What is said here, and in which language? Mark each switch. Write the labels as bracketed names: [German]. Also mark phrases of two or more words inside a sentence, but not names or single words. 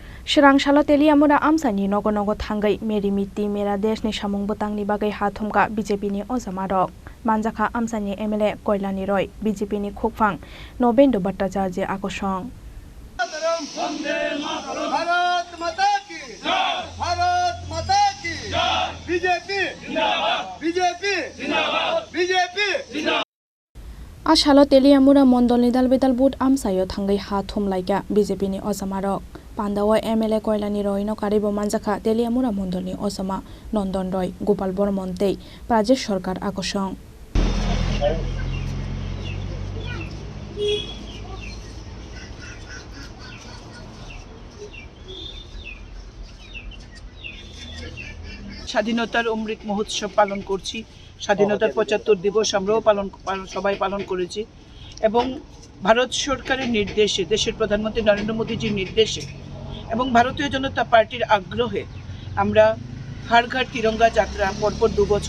[Kok Borok] Shirangshalo Teliamura Amsani Nogo Nogo Tangai Meri Miti Mera Desh ni Shamung Botang ni Bagai Hathumka BJP ni Ozamarok Manjaka Amsani MLA Koilani Roy BJP ni Khokphang Nobendo Bhattacharya Akosong [Hindi] भारत माता की भारत माता की बीजेपी जिंदाबाद बीजेपी जिंदाबाद बीजेपी जिंदाबाद [Kok Borok] Ashalo Teliamura Mondol ni Dalbedal Bud Amsayo Tangai Hathum Laika BJP ni Ozamarok Pandawa MLA Koilani Roy no Karibo Manjaka Teliamura Mondol ni Osama Nondon Roy Gopal Bormonte Prajesh Sorkar Akosong [Bangla] স্বাধীনতার অমৃত মহোৎসব পালন করছি স্বাধীনতার ৭৫ দিবস আমরাও সবাই পালন করেছি এবং ভারত সরকারের নির্দেশে দেশের প্রধানমন্ত্রী নরেন্দ্র মোদীজির নির্দেশে এবং ভারতীয় জনতা পার্টির আগ্রহে আমরা হর ঘর তিরঙ্গা যাত্রা পরপর ২ বছর